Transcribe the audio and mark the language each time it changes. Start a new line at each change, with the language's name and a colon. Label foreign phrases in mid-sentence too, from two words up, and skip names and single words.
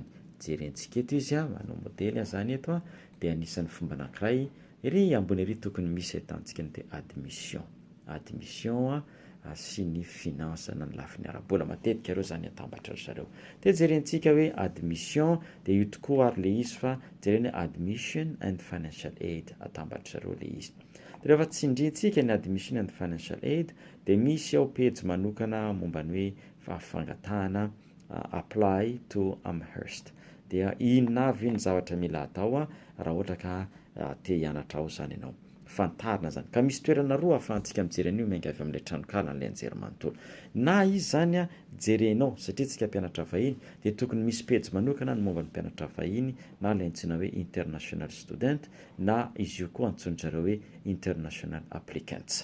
Malagasy: Jerentsika eto izy manao modely zany eto de anisan'ny fomba anankiray ery ambony ery tokony misy ahitantsika ny admission sy ny finance na ny lafiny ara-bola matetika reo zany atambatra zareo. De jerentsika hoe admission de io tokoa ary le izy fa jerena
English: admission and financial aid
Malagasy: atambatra zareo le izy. De rehefa tsindrintsika ny
English: admission and financial aid
Malagasy: de misy ao pejy manokana momban'ny hoe fangatahana
English: apply to Amherst.
Malagasy: De inona avy ny zavatra mila atao raha ohatra ka te hianatra ao zany ianao. Fantarina zany. Ka misy toerana roa ahafahantsika mijery an'io miainga avy amin'ilay tranokala n'ilay anjerimanontolo. Na izy zany jerenao satria tsika mpianatra vahiny de tokony misy pejy manokana ny momba ny mpianatra vahiny na ilay antsoina hoe
English: international student
Malagasy: na izy io koa antsoinjareo hoe
English: international applicants.